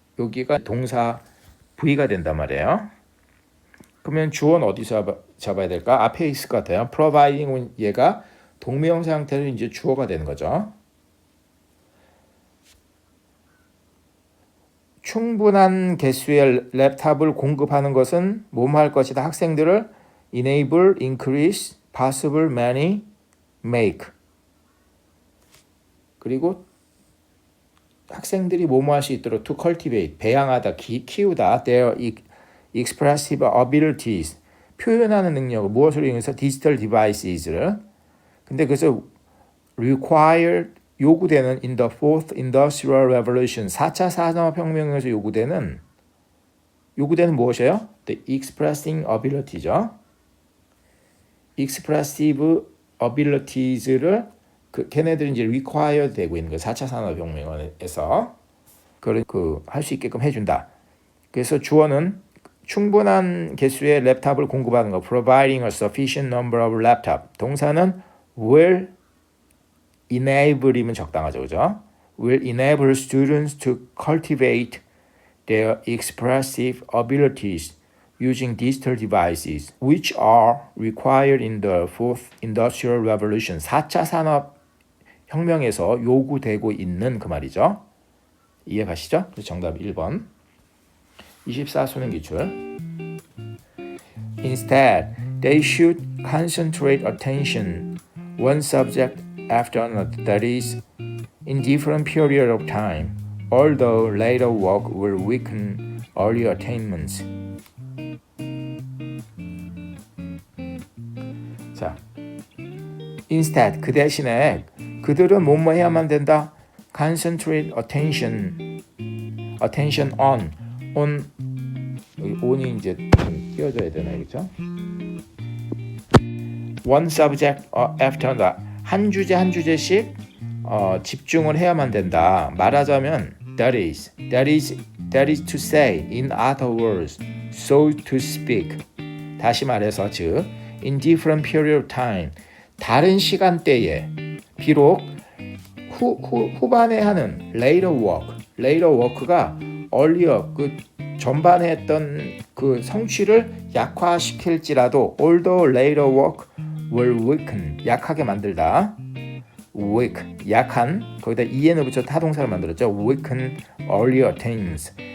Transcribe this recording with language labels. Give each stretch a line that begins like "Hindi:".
Korean: 여기가 동사 V가 된단 말이에요. 그러면 주어는 어디서 잡아야 될까? 앞에 있을 것 같아요. Providing은 얘가 동명사 형태로 이제 주어가 되는 거죠. 충분한 개수의 랩탑을 공급하는 것은 뭐뭐 할 것이다.
English: 학생들을 enable, increase, possible, many, make.
Korean: 그리고 학생들이 뭐뭐 할 수 있도록
English: to cultivate,
Korean: 배양하다, 키우다,
English: their expressive abilities,
Korean: 표현하는 능력을 무엇으로 이용해서
English: digital devices
Korean: 를. 근데 그래서 required, 요구되는
English: in the fourth industrial revolution,
Korean: 4차 산업혁명에서 요구되는 무엇이에요?
English: The expressing ability죠. expressive abilities를
Korean: 걔네들이 이제
English: require
Korean: 되고 있는 거예요. 4차 산업혁명에서 그걸 할 수 있게끔 해준다. 그래서 주어는 충분한 개수의 랩탑을 공급하는 거.
English: Providing a sufficient number of laptop.
Korean: 동사는
English: will enable
Korean: 이면 적당하죠, 그죠?
English: Will enable students to cultivate their expressive abilities using digital devices, which are required in the fourth industrial revolution.
Korean: 4차 산업혁명에서 요구되고 있는 그 말이죠. 이해 가시죠? 그래서 정답 1번. 24 수능 기출.
English: Instead, they should concentrate attention one subject after another, that is, in different period of time, although later work will weaken earlier attainments.
Korean: 자, instead, 그 대신에 그들은 뭐뭐 해야만 된다?
English: Concentrate attention on
Korean: 여기 on이 이제 좀 띄워줘야 되나요, 그렇죠?
English: One subject after another.
Korean: 한 주제씩 집중을 해야만 된다. 말하자면
English: that is to say, in other words, so to speak.
Korean: 다시 말해서 즉
English: in different period of time,
Korean: 다른 시간대에 비록 후반에 하는 later work가 earlier 그 전반에 했던 그 성취를 약화시킬지라도
English: although later work will weaken,
Korean: 약하게 만들다. weak, 약한, 거기다 en을 붙여 타동사를 만들었죠.
English: weaken earlier attainments.